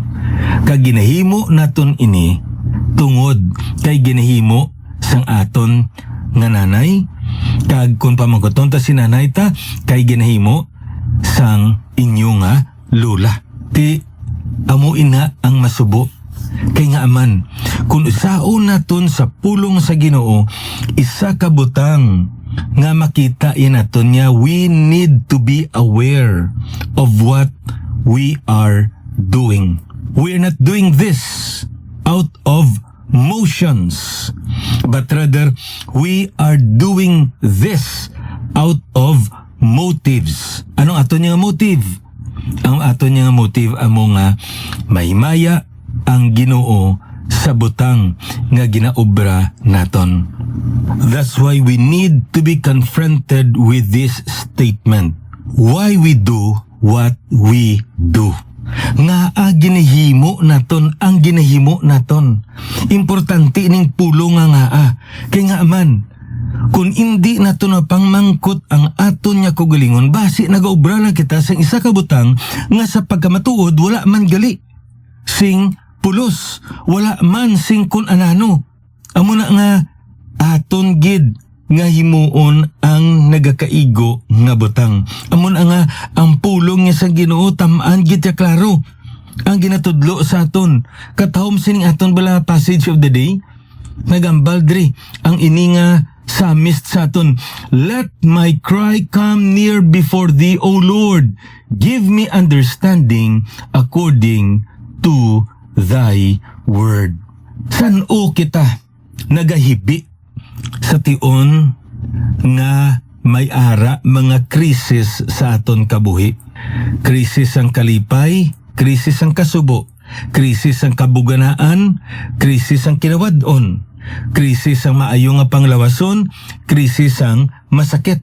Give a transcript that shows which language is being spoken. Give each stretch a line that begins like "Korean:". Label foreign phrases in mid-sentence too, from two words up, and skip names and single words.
Hiligaynon: Kag ginahimo naton ini tungod kay ginahimo sang aton nga nanay, kag kun pamangkoton ta si nanay ta kay ginahimo sang inyo nga lola. Ti amo ina ang masubo. Kay nga aman, kung isaon naton sa pulong sa Ginoo, isa ka butang nga makita naton niya,
English: we need to be aware of what we are doing. We are not doing this out of motions, but rather we are doing this out of motives.
Hiligaynon: Anong aton niya motive? Ang aton niya motive amo nga mahimaya ang Ginoo sa butang nga ginaobra naton.
English: That's why we need to be confronted with this statement. Why we do what we do.
Hiligaynon: Nga ginahimo naton ang ginahimo naton. Importante ning pulong nga kay nga aman kung hindi nato na pangmangkot ang aton nga kugalingon, basi nagaobra lang kita sa isa ka butang nga sa pagkamatuod wala man gali sing pulos, wala man sing kun anano. Amo na nga aton gid nga himuon ang nagakaigo nga butang. Amo na nga ang pulong niya sa Ginoo tamaan gid ya klaro ang ginatudlo sa aton. Katahom sining aton bala
English: passage of the day
Hiligaynon: nagambal diri ang ini nga psalmist sa aton.
English: Let my cry come near before thee, O Lord. Give me understanding according to thy word.
Hiligaynon: San o kita nagahibi sa tion nga may ara mga krisis sa aton kabuhi. Krisis ang kalipay, krisis ang kasubo, krisis ang kabuganaan, krisis ang kinawad-on, krisis ang maayo nga panglawason, krisis ang masakit.